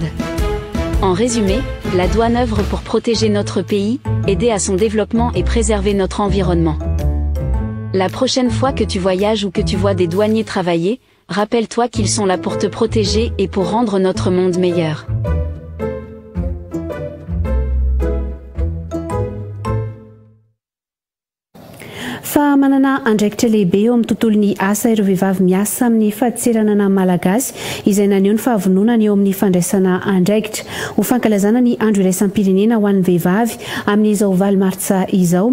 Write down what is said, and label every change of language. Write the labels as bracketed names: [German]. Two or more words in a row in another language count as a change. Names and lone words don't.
[French] En résumé, la douane œuvre pour protéger notre pays, aider à son développement et préserver notre environnement. La prochaine fois que tu voyages ou que tu vois des douaniers travailler, rappelle-toi qu'ils sont là pour te protéger et pour rendre notre monde meilleur. [Malagasy] Fa manana andraikitra lehibe eo amin'ny tontolon'ny asa ireo vehivavy miasa amin'ny fahadiseranana malagasy izay naneho ny fahavononana eo amin'ny fandraisana andraikitra ho fankalazana ny andro iraisam-pirenena ho an'ny vehivavy amin'izao valo martsa izao.